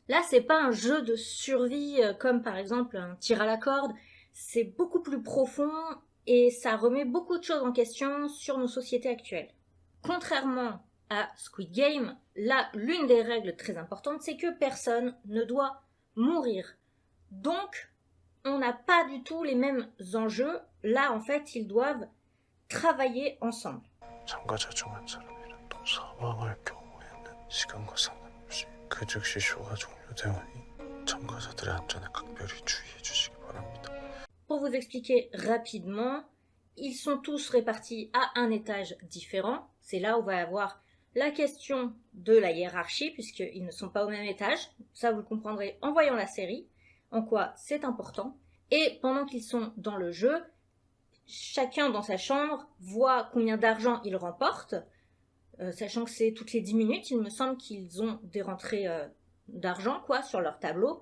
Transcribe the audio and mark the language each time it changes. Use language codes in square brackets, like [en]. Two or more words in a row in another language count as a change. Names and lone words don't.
[fr] Là, c'est pas un jeu de survie comme par exemple un tir à la corde, c'est beaucoup plus profond et ça remet beaucoup de choses en question sur nos sociétés actuelles. Contrairement à Squid Game, là, l'une des règles très importantes, c'est que personne ne doit mourir. Donc, on n'a pas du tout les mêmes enjeux. Là, en fait, ils doivent travailler ensemble. [ko] 참가자 중 한 사람이 또 사망할 경우에는 시간과 상관없이 그 즉시 쇼가 종료되오니 참가자들의 안전에 각별히 주의해 주시기 바랍니다. [fr] Pour vous expliquer rapidement, ils sont tous répartis à un étage différent. C'est là où va y avoir la question de la hiérarchie, puisqu'ils ne sont pas au même étage. Ça, vous le comprendrez en voyant la série, en quoi c'est important. Et pendant qu'ils sont dans le jeu, chacun dans sa chambre voit combien d'argent il remporte, sachant que c'est toutes les 10 minutes, il me semble qu'ils ont des rentrées d'argent sur leur tableau.